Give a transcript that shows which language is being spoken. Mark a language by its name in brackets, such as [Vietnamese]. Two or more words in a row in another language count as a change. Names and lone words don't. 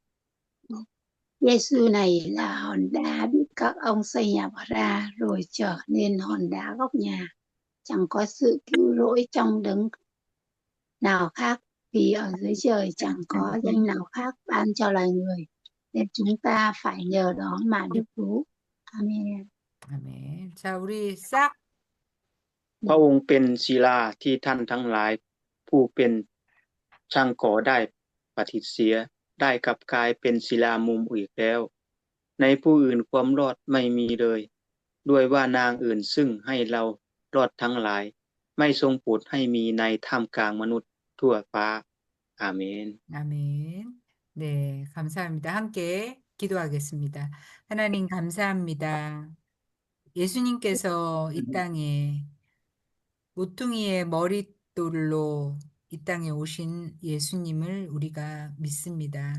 [Vietnamese] Giêsu này là hòn đá bị các ông xây nhà bỏ ra rồi trở nên hòn đá góc nhà. Chẳng có sự cứu rỗi trong đấng nào khác vì ở dưới trời chẳng có danh nào khác ban cho loài người nên chúng ta phải nhờ đó mà được cứu. Amen. [Korean] 아멘. 자, 우리 싹 [Thai] พระองค์เป็นศิลาที่ท่านทั้งหลายผู้เป็นช่างก่อได้ปฏิเสียได้กลับกลายเป็นศิลามุมอีกแล้วในผู้อื่นความรอดไม่มีเลยด้วยว่านางอื่นซึ่งให้เรารอดทั้งหลายไม่ทรงโปรดให้มีในท่ามกลางมนุษย์ทั่วฟ้าอาเมน [Korean] 아멘. 네, 감사합니다. 함께 기도하겠습니다. 하나님 감사합니다. 예수님께서 이 땅에 모퉁이의 머릿돌로 이 땅에 오신 예수님을 우리가 믿습니다.